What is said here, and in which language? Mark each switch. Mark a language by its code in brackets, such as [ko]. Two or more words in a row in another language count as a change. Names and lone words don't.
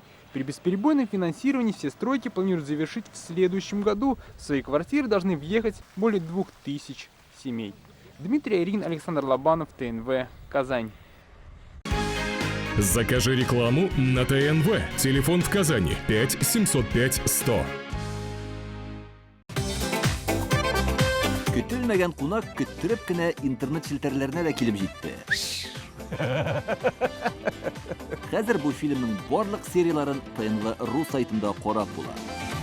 [ru] При бесперебойном финансировании все стройки планируют завершить в следующем году. В свои квартиры должны въехать более 2000 семей. Дмитрий Айрин, Александр Лобанов, ТНВ, Казань. Закажи рекламу на ТНВ. Телефон в Казани 5 705 100. [tt] Көтелмәгән кунак көттүреп кенә интернет челтәрләренә дә килеп җитте. Хәзер бу фильмның барлык серияларын ТНВ.ру сайтында карап була.